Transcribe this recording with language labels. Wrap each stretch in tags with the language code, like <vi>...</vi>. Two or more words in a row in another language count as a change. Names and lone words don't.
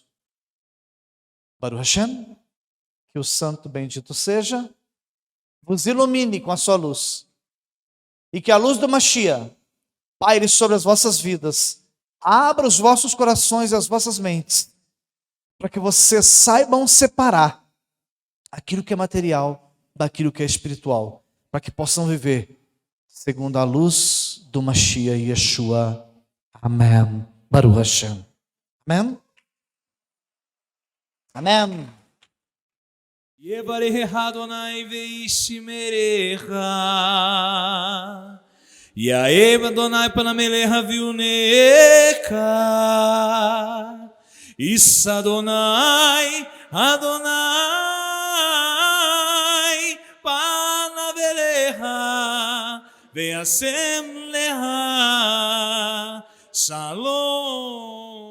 <he>ברוך השם,</he> <pt>que o santo bendito seja, vos ilumine com a sua luz, e que a luz do Mashiach paire sobre as vossas vidas, abra os vossos corações e as vossas mentes, para que vocês saibam separar aquilo que é material daquilo que é espiritual, para que possam viver segundo a luz do</pt> <he>משיח ישוע.</he> <pt>Amém.</pt> <he>ברוך השם.</he> <pt>Amém. Amém.</pt> <he>יברכך אדוני וישמרך, יאר אדוני פניו אליך ויחנך, ישא אדוני, אדוני פניו אליך, וישם לך, שלום.</he>